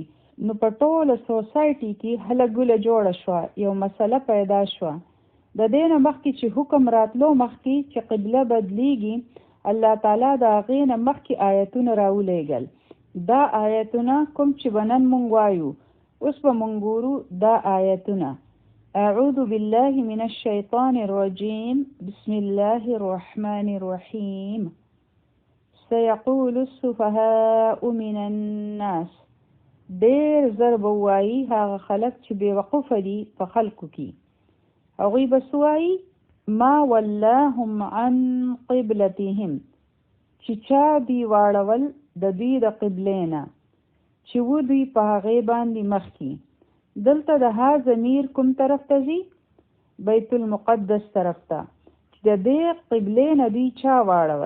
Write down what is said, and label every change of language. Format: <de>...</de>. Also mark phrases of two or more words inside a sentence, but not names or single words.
<ps>نو په ټوله سوسایټي کې هله ګوله جوړه شوه، یو مسله پیدا شوه. د دې نه مخکې چې حکم راتلو مخکې چې قبله بدلیږي، الله تعالی د هغې نه مخکې آیتونه راولېږل. دا آیتونه کوم چې به نن مونږ وایو، اوس به مونږ ګورو دا آیتونه.</ps> <ar>أعوذ بالله من الشيطان الرجيم بسم الله الرحمن الرحيم سيقول السفهاء من الناس.</ar> <ps>ډېر زر به وایي هغه خلک چې بې وقوفه دي په خلکو کې. هغوی به څه وایي؟</ps> <ar>ما ولاهم عن قبلتهم،</ar> <ps>چې چا دوی واړول د دوی د قبلې نه، چې و دوی په هغې باندې مخکې. دلته د ها ضمیر کوم طرف ته ځي؟ بیت المقدس طرف ته، چې د دې قبلې نه دوی چا واړول.</ps>